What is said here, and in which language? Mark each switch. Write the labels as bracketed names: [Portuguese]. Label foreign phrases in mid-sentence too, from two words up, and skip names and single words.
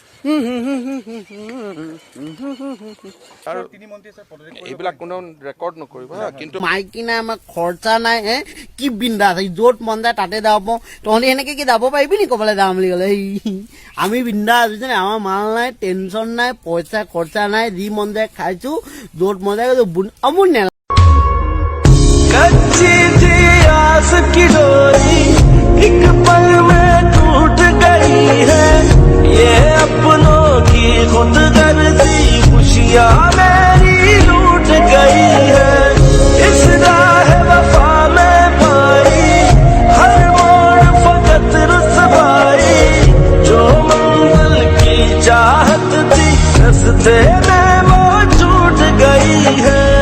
[Assamese] আৰু এইবিলাক কোনেও ৰেকৰ্ড নকৰিব হা কিন্তু মাইকি নাই আমাৰ খৰচা নাই কি বিন্দাছ য'ত মন যায় তাতে যাব পাৰোঁ তহঁতি সেনেকে কি যাব পাৰিবি নি ক'বলৈ যাওঁ বুলি ক'লে আমি বিন্দাছ বুজিছনে আমাৰ মাল নাই টেনশ্যন নাই পইচা খৰচা নাই যি মন যায় খাইছোঁ য'ত মন যায় আমোৰ নেলা [Hindi] कच्ची थी आस की डोरी एक पल में टूट गई है ये अपनों की खुदगर्जी खुशियाँ मेरी लूट गई है इस राह वफा में पाई हर मोड़ फकत रुसवाई जो मंजिल की चाहत थी रास्ते में वो छूट गई है